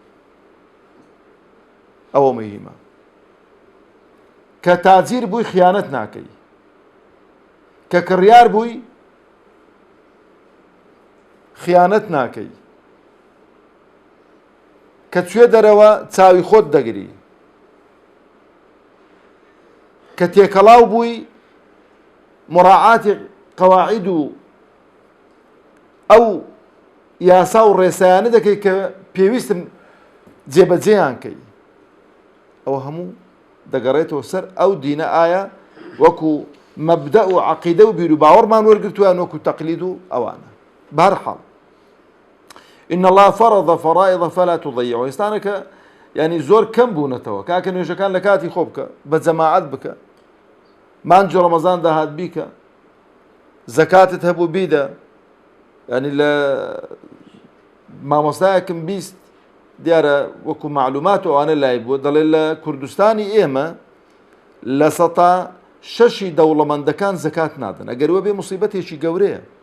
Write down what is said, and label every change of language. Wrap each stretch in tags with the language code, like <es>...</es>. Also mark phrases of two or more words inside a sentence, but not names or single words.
<ckb>ئەوە مهمە کە تاجیر بووی خیانەت ناکەی کە کڕیار بووی خیانەت ناکەی کە توێ دەرەوە چاوی خۆت دەگری کە تێکەڵاو بووی مراعاتی قەواعید و ئەو یاسا و ڕێسایانە دەکەی کە پێویستم جێبەجێیان کەی ئەوە هەموو دەگەڕێتەوە سەر ئەو دینە ئایا وەکو مەبدە و عەقیدە و بیر و باوەڕمان وەرگرتوویان وەکو تەقلید و ئەوانە بەهەرحاڵ</ckb> <ar>إن الله فرض فرائض فلا تضيعوا</ar> <ckb>ئێستانە کە یعنی زۆر کەم بوونەتەوە کاکە نوێژەکان لە کاتی خۆ بکە بە جەماعەت بکە مانجی ڕەمەزان داهات بیکە زەکاتت هەبوو بیدە ینی لە مامۆستایەکم بیست دیارە وەکو معلومات ئەوانە لای بووە دەڵێ لە کوردستانی ئێمە لە 6 دەوڵەمەندەکان زەکات نادەن ئەگەر وە بێ موسیبەتێکی گەورەیە</ckb>